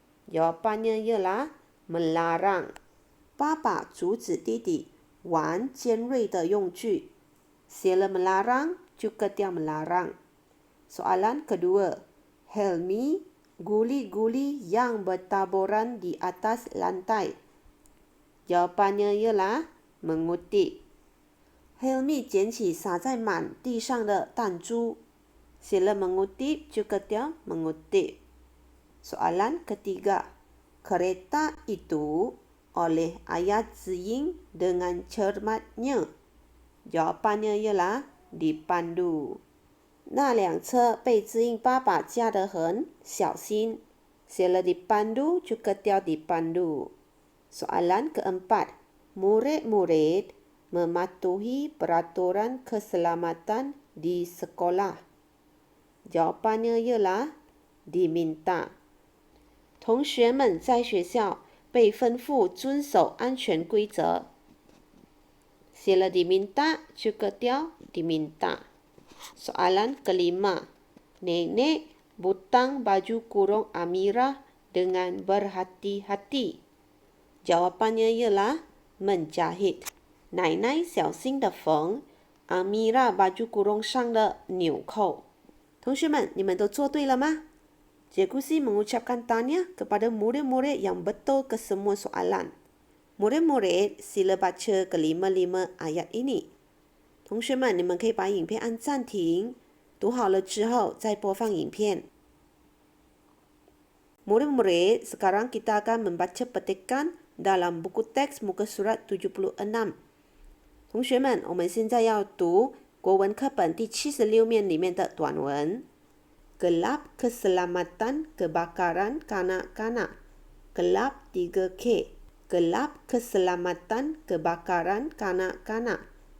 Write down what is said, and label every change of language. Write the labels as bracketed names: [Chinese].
[Malay] Jawapannya ialah melarang. [Chinese] 爸爸阻止弟弟玩尖锐的用具。写了 [Malay] melarang juga dia melarang. Soalan kedua. Helmi guli-guli yang bertaburan di atas lantai. Jawapannya ialah mengutip. [Chinese] Helmi 捡起洒在满地上的弹珠。写了 [Malay] mengutip juga dia mengutip. Soalan ketiga. Kereta itu oleh ayah Ziying dengan cermatnya. Jawapannya ialah dipandu. [Chinese] 那辆车被知英爸爸驾得很小心。写了 [Malay] dipandu juga dia dipandu. Soalan keempat. Murid-murid mematuhi peraturan keselamatan di sekolah. Jawapannya ialah diminta. [Chinese] 同学们在学校被吩咐遵守安全规则。写了 [Malay] diminta juga dia diminta. Soalan kelima. Nenek butang baju kurung Amira dengan berhati-hati. Jawapannya ialah menjahit. [Chinese] 奶奶小心地缝 Amira baju kurung 上的纽扣。同学们，你们都做对了吗？ [Malay] Cikgu Si mengucapkan tahniah kepada murid-murid yang betul ke semua soalan. Murid-murid, sila baca kelima-lima ayat ini. [Chinese] 同学们，你们可以把影片按暂停，读好了之后再播放影片。 [Malay] Murid-murid, sekarang kita akan membaca petikan dalam buku teks muka surat 76. [Chinese] 同学们，我们现在要读国文课本第76面里面的短文。 [Malay] Gelap keselamatan kebakaran kanak-kanak. Gelap 3K. Gelap keselamatan kebakaran kanak-kanak.